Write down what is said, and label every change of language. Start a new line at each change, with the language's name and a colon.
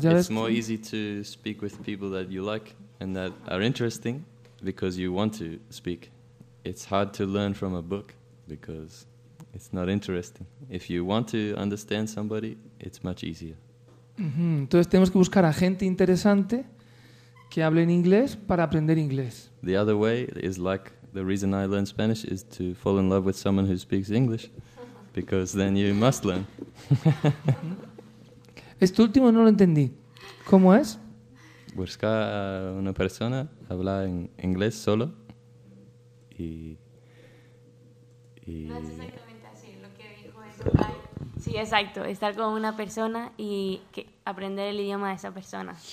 English: Claro, it's more easy to speak with people that you like and that are interesting because you want to speak. It's hard to learn from a book because it's not interesting. If you want to understand somebody, it's much easier. Mm-hmm.
Spanish: Entonces tenemos que buscar a gente interesante que hable en inglés para aprender inglés.
English: The other way is like, the reason I learn Spanish is to fall in love with someone who speaks English, because then you must learn.
Spanish: Esto último no lo entendí. ¿Cómo es? Buscar a una persona, hablar en inglés solo, y... No, es exactamente así. Lo que dijo es... Sí, exacto. Estar con una persona y que aprender el idioma de esa persona.